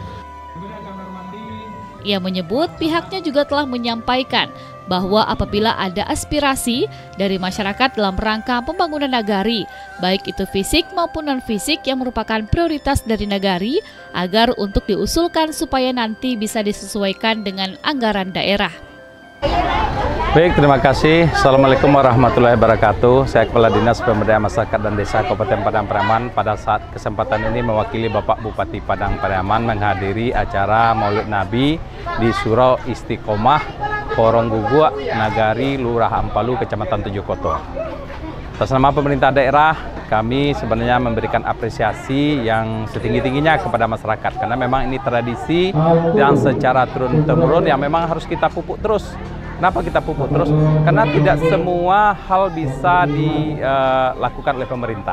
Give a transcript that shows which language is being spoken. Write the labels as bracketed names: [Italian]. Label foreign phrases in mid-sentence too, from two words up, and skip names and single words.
[Indonesian] Ia menyebut pihaknya juga telah menyampaikan bahwa apabila ada aspirasi dari masyarakat dalam rangka pembangunan nagari, baik itu fisik maupun non-fisik yang merupakan prioritas dari nagari, agar untuk diusulkan supaya nanti bisa disesuaikan dengan anggaran daerah. Baik, terima kasih. [Arabic] السلام عليكم ورحمة الله وبركاته. [Indonesian] Saya Kepala Dinas Pemberdayaan Masyarakat dan Desa Kabupaten Padang Pariaman. Pada saat kesempatan ini mewakili Bapak Bupati Padang Pariaman menghadiri acara Maulid Nabi di Surau Istiqomah, Korong Gugua, Nagari, Lurah Ampalu, Kecamatan Tujuh Koto. Atas nama pemerintah daerah, kami sebenarnya memberikan apresiasi yang setinggi-tingginya kepada masyarakat, karena memang ini tradisi yang secara turun-temurun yang memang harus kita pupuk terus. Kenapa kita pupuk terus? Karena tidak semua hal bisa dilakukan oleh pemerintah.